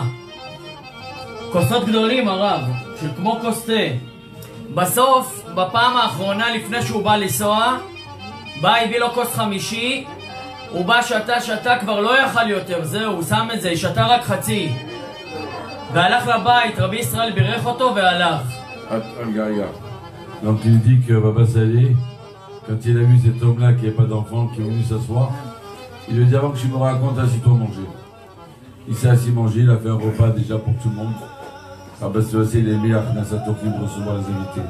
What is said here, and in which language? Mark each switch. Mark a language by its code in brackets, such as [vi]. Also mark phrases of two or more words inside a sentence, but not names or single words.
[he] כוסות גדולים הרב, של כמו כוס תה. בסוף, בפעם האחרונה לפני שהוא בא לנסוע, בא הביא לו כוס חמישי. הוא בא שתה, כבר לא יכל יותר, זהו, הוא שם את זה, שתה רק חצי. והלך לבית, רבי ישראל בירך אותו והלך. [fr] Donc il dit que Baba Salé, quand il a vu cet homme-là qui n'a pas d'enfant, qui est venu s'asseoir, il lui dit avant que tu me racontes, assis-toi manger. Il s'est assis manger, il a fait un repas déjà pour tout le monde. Baba Salé, il aimait Akhnassato qui me recevoir les invités.